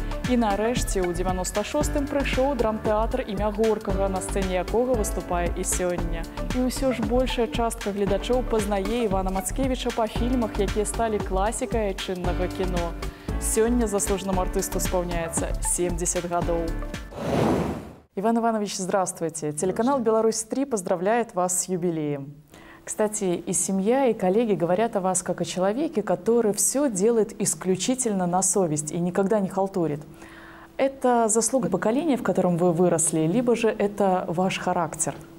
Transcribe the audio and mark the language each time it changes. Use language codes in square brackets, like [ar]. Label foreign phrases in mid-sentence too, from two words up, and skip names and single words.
[be] І нарэшце ў 96-м прыйшоў драмтэатр імя Горкага, на сцэне якога выступае і сёння. І ўсё ж большая частка гледачоў пазнае Івана Мацкевіча па фільмах, якія сталі класікай айчыннага кіно. Сёння заслуженному артысту спаўняецца 70 гадоў. [ru] Иван Иванович, здравствуйте. Телеканал «Беларусь-3» поздравляет вас с юбилеем. Кстати, и семья, и коллеги говорят о вас как о человеке, который все делает исключительно на совесть и никогда не халтурит. Это заслуга поколения, в котором вы выросли, либо же это ваш характер?